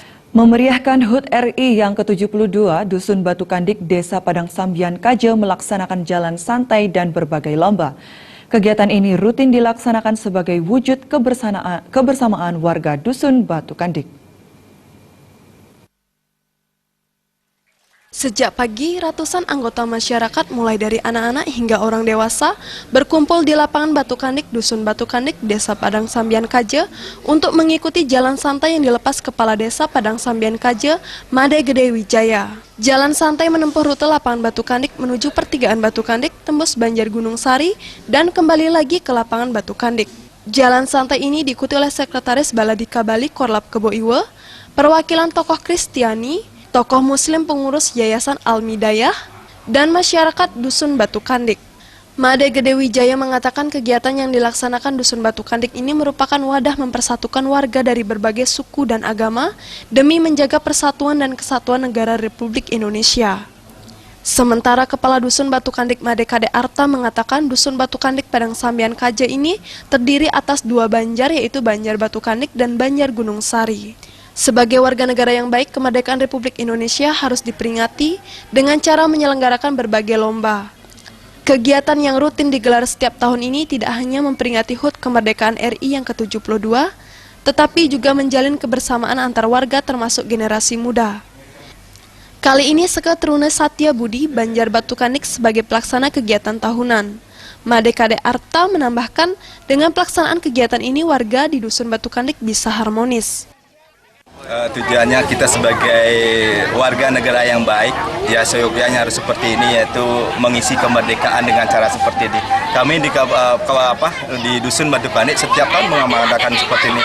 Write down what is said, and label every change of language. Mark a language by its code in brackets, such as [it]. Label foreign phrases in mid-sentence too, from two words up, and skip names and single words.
[id] Memeriahkan HUT RI yang ke-72, Dusun Batu Kandik, Desa Padang Sambian Kaje melaksanakan jalan santai dan berbagai lomba. Kegiatan ini rutin dilaksanakan sebagai wujud kebersamaan warga Dusun Batu Kandik. Sejak pagi, ratusan anggota masyarakat mulai dari anak-anak hingga orang dewasa berkumpul di lapangan Batu Kandik, Dusun Batu Kandik, Desa Padang Sambian Kaje untuk mengikuti jalan santai yang dilepas Kepala Desa Padang Sambian Kaje, Made Gede Wijaya. Jalan santai menempuh rute lapangan Batu Kandik menuju pertigaan Batu Kandik, tembus Banjar Gunung Sari, dan kembali lagi ke lapangan Batu Kandik. Jalan santai ini diikuti oleh Sekretaris Baladika Bali Korlap Kebo Iwe, perwakilan tokoh Kristiani, tokoh Muslim pengurus Yayasan Al-Midayah, dan masyarakat Dusun Batu Kandik. Made Gede Wijaya mengatakan kegiatan yang dilaksanakan Dusun Batu Kandik ini merupakan wadah mempersatukan warga dari berbagai suku dan agama demi menjaga persatuan dan kesatuan negara Republik Indonesia. Sementara Kepala Dusun Batu Kandik Made Kade Arta mengatakan Dusun Batu Kandik Padang Sambian Kaje ini terdiri atas dua banjar, yaitu Banjar Batu Kandik dan Banjar Gunung Sari. Sebagai warga negara yang baik, kemerdekaan Republik Indonesia harus diperingati dengan cara menyelenggarakan berbagai lomba. Kegiatan yang rutin digelar setiap tahun ini tidak hanya memperingati HUT kemerdekaan RI yang ke-72, tetapi juga menjalin kebersamaan antar warga termasuk generasi muda. Kali ini Seke Trune Satya Budi, Banjar Batu Kandik sebagai pelaksana kegiatan tahunan. Made Kade Arta menambahkan, dengan pelaksanaan kegiatan ini warga di Dusun Batu Kandik bisa harmonis. Tujuannya kita sebagai warga negara yang baik, ya seyogyanya harus seperti ini, yaitu mengisi kemerdekaan dengan cara seperti ini. Kami di Dusun Batu Kandik setiap tahun mengadakan seperti ini.